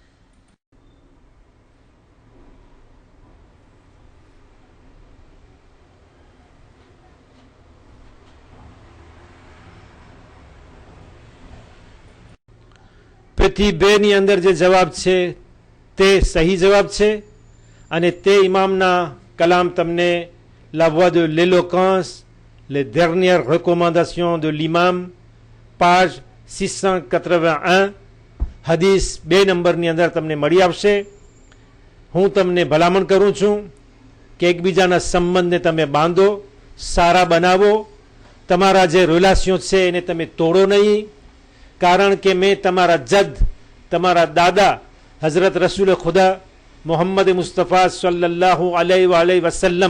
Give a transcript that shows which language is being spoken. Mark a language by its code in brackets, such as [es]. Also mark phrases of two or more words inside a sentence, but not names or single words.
[gu] પેથી બેની અંદર જે જવાબ છે તે સહી જવાબ છે અને તે ઇમામના કલામ તમને La Voix de l'éloquence, les dernières recommandations de l'imam, page 681, હદીસ 2 નંબરની અંદર તમને મળી આવશે. હું તમને ભલામણ કરું છું કે એકબીજાના સંબંધને તમે બાંધો, સારા બનાવો. તમારા જે રિલાસિયો છે એને તમે તોડો નહીં. કારણ કે મેં તમારા જદ, તમારા દાદા હઝરત રસૂલ ખુદા મોહમ્મદ મુસ્તફા [ar] صلى الله عليه وسلم,